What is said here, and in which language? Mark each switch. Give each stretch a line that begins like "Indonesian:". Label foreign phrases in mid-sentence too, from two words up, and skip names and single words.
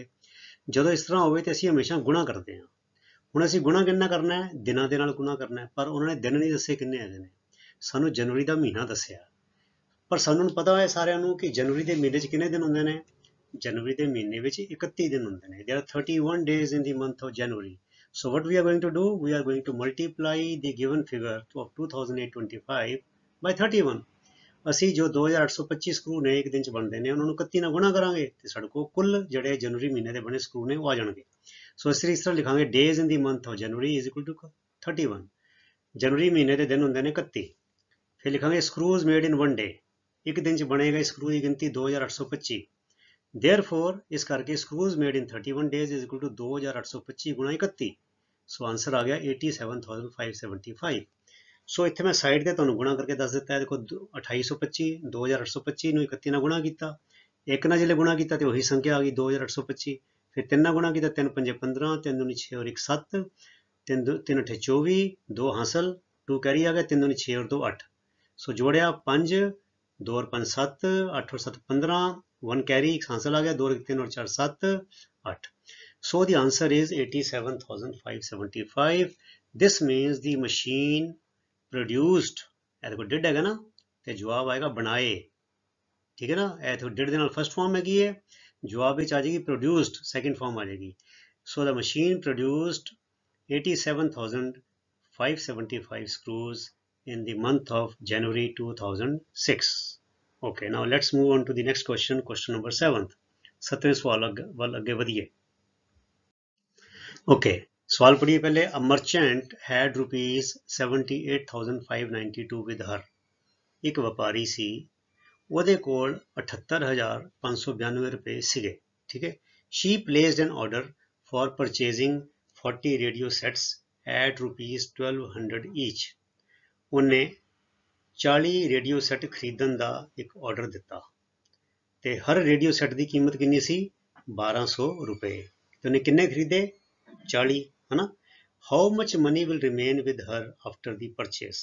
Punjabi: ਜਦੋਂ ਇਸ ਤਰ੍ਹਾਂ ਹੋਵੇ ਤੇ ਅਸੀਂ ਹਮੇਸ਼ਾ ਗੁਣਾ ਕਰਦੇ ਹਾਂ। ਹੁਣ ਅਸੀਂ ਗੁਣਾ ਕਿੰਨਾ ਕਰਨਾ ਹੈ? ਦਿਨਾਂ ਦੇ ਨਾਲ ਗੁਣਾ ਕਰਨਾ ਹੈ, ਪਰ ਉਹਨਾਂ ਨੇ ਦਿਨ ਨਹੀਂ ਦੱਸੇ ਕਿੰਨੇ ਹੈਗੇ ਨੇ, ਸਾਨੂੰ ਜਨਵਰੀ ਦਾ ਮਹੀਨਾ ਦੱਸਿਆ। ਪਰ ਸਾਨੂੰ ਪਤਾ ਹੈ ਸਾਰਿਆਂ ਨੂੰ ਕਿ ਜਨਵਰੀ ਦੇ ਮਹੀਨੇ 'ਚ ਕਿੰਨੇ ਦਿਨ ਹੁੰਦੇ ਨੇ? ਜਨਵਰੀ ਦੇ ਮਹੀਨੇ ਵਿੱਚ 31 ਦਿਨ ਹੁੰਦੇ ਨੇ।
English: There are 31 days in the month of January. So what we are going to do? We are going to multiply the given figure of 2,825 by 31.
Punjabi: ਅਸੀਂ ਜੋ 2825 ਸਕਰੂ ਨੇ ਇੱਕ ਦਿਨ ਚ ਬਣਦੇ ਨੇ ਉਹਨਾਂ ਨੂੰ 31 ਨਾਲ ਗੁਣਾ ਕਰਾਂਗੇ ਤੇ ਸਾਡੇ ਕੋਲ ਕੁੱਲ ਜਿਹੜੇ ਜਨਵਰੀ ਮਹੀਨੇ ਦੇ ਬਣੇ ਸਕਰੂ ਨੇ ਉਹ ਆ ਜਾਣਗੇ। ਸੋ ਇਸ ਤਰ੍ਹਾਂ ਲਿਖਾਂਗੇ
English: days in the month of January is equal to 31.
Punjabi: ਜਨਵਰੀ ਮਹੀਨੇ ਦੇ ਦਿਨ ਹੁੰਦੇ ਨੇ 31। ਫਿਰ ਲਿਖਾਂਗੇ
English: screws made in 1 day,
Punjabi: ਇੱਕ ਦਿਨ ਚ ਬਣੇਗਾ ਸਕਰੂ ਦੀ ਗਿਣਤੀ 2825। ਦੇਅਰਫੋਰ ਇਸ ਕਰਕੇ
English: screws made in 31 days is equal to 2825
Punjabi: ਗੁਣਾ 31।
English: so answer
Punjabi: ਆ ਗਿਆ 87,575। ਸੋ ਇੱਥੇ ਮੈਂ ਸਾਈਡ ਤੇ ਤੁਹਾਨੂੰ ਗੁਣਾ ਕਰਕੇ ਦੱਸ ਦਿੱਤਾ ਹੈ। ਦੇਖੋ 2825 2825 ਨੂੰ 31 ਨਾਲ ਗੁਣਾ ਕੀਤਾ, ਇੱਕ ਨਾਲ ਜਿਹੜੇ ਗੁਣਾ ਕੀਤਾ ਤੇ ਉਹੀ ਸੰਖਿਆ ਆ ਗਈ 2825। ਫਿਰ 3 ਨਾਲ ਗੁਣਾ ਕੀਤਾ, 3 5 15, 3 2 6 और 1 7, 3 3 8 24, 2 ਹਾਸਲ, 2 कैरी आ गया, 3 2 6 और 2 8। सो जोड़िया 5, 2 और 5 7, 8 और 7 15, 1 कैरी, 1 हासिल आ गया, 2 और 3 और 4 7 8।
English: So the answer is 87,575. This means the machine produced,
Punjabi: ਇਹ ਦੇਖੋ ਡਿਡ ਹੈਗਾ ਨਾ ਤੇ ਜਵਾਬ ਆਏਗਾ ਬਣਾਏ, ਠੀਕ ਹੈ ਨਾ। ਇਹ ਦੇਖੋ ਡਿਡ ਦੇ ਨਾਲ
English: first form
Punjabi: ਹੈਗੀ ਹੈ, ਜਵਾਬ ਵਿੱਚ ਆ ਜਾਏਗੀ ਪ੍ਰੋਡਿਊਸਡ
English: second form
Punjabi: ਆ ਜਾਏਗੀ।
English: so the machine produced 87,575 screws in the month of January 2006. Okay, now let's move on to the next question, question number 7th।
Hindi: 7वें सवाल
Punjabi: ਵੱਲ ਅੱਗੇ ਵਧੀਏ।
Hindi: Okay, सवाल पढ़िए पहले।
English: A merchant had rupees 78,592 with her।
Punjabi: ਇੱਕ ਵਪਾਰੀ ਸੀ, ਉਹਦੇ ਕੋਲ 78,592 रुपए ਸੀਗੇ,
Hindi: ठीक है।
English: She placed an order for purchasing 40 radio sets at rupees 1200 each।
Punjabi: ਉਹਨੇ 40
English: radio set
Punjabi: ਖਰੀਦਣ ਦਾ ਇੱਕ ਆਰਡਰ ਦਿੱਤਾ ਤੇ ਹਰ
English: radio set
Punjabi: ਦੀ ਕੀਮਤ ਕਿੰਨੀ ਸੀ 1200 ਰੁਪਏ। ਤੇ ਉਹਨੇ ਕਿੰਨੇ ਖਰੀਦੇ 40, ਹੈ ਨਾ।
English: How much money will remain with her after the purchase.